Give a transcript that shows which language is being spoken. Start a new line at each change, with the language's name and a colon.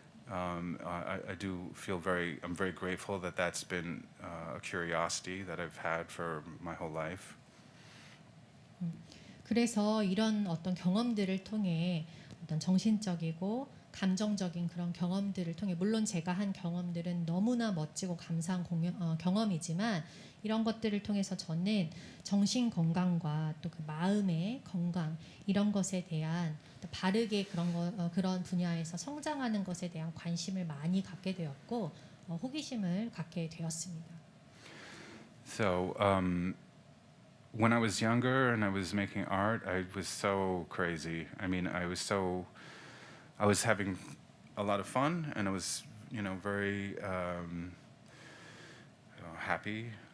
English: I do feel I'm very grateful that that's been a curiosity that I've had for my whole life.
Korean: 그래서 이런 어떤 경험들을 통해 어떤 정신적이고 감정적인 그런 경험들을 통해 물론 제가 한 경험들은 너무나 멋지고 감사한 경험이지만 이런 것들을 통해서 저는 정신 건강과 또 그 마음의 건강 이런 것에 대한 또 바르게 그런 분야에서 성장하는 것에 대한 관심을 많이 갖게 되었고 호기심을 갖게 되었습니다.
English: So, when I was younger and I was making art, I was so crazy. I mean, I was having a lot of fun, and I was, very happy.